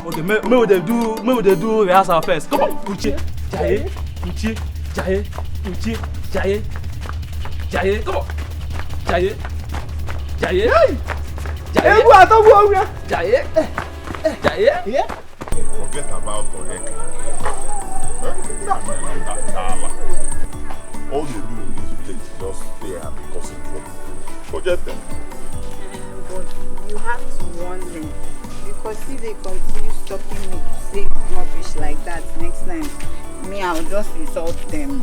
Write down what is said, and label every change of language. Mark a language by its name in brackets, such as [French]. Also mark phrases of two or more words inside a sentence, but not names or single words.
[English] Okay, may we do rehearsal first. Come on, Uche, Jaye, Uche, Jaye, Uche, Jaye, Jaye. Come on, Jaye, Jaye, Jaye. Jaye, Jaye. Yeah. Forget about Oreka. All they do in this village is just stay and be causing trouble. Forget them. But you have to warn them, because if they continue stopping me to say rubbish like that next time, I'll just insult them.